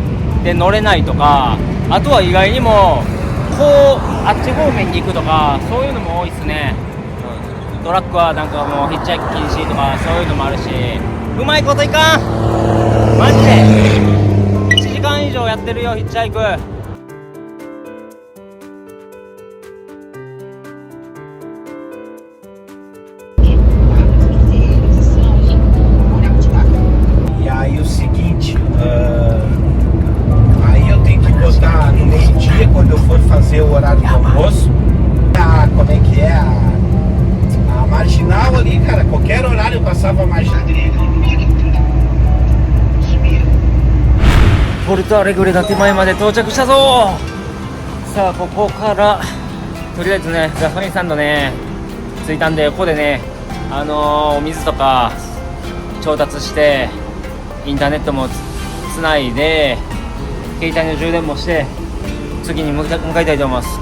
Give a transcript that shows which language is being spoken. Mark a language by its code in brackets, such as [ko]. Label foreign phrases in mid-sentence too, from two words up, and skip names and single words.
[ja] で乗れないとか、あとは意外にもこうあっち方面に行くとかそういうのも多いっすね。トラックはなんかもうヒッチハイク禁止とかそういうのもあるし、うまいこといかんマジで。1時間以上やってるよヒッチハイク。 [pt] E aí o seguinte, aí eu tenho que botar no meio-dia quando eu for fazer o horário do almoço. Como é que é? A marginal ali, cara, qualquer horário eu passava a marginal. [ja] ポルトアレグレが手前まで到着したぞ。さあここからとりあえずねガソリンスタンドね着いたんで、ここでねお水とか調達してインターネットもつないで携帯の充電もして次に向かいたいと思います。